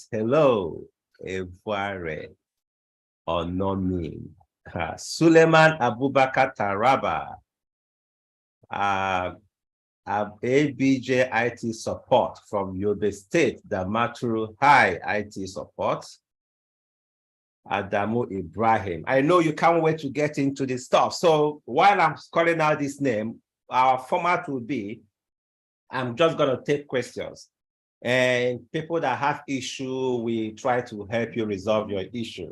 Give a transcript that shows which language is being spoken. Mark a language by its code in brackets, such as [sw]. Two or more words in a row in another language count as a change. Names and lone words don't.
[en] Hello, Evare Onomin. Suleiman Abubakar Taraba. ABJ IT support from Yobe State, Damaturu High IT support. Adamu Ibrahim. I know you can't wait to get into this stuff. So while I'm calling out this name, our format will be, I'm just going to take questions. And people that have issue, we try to help you resolve your issue.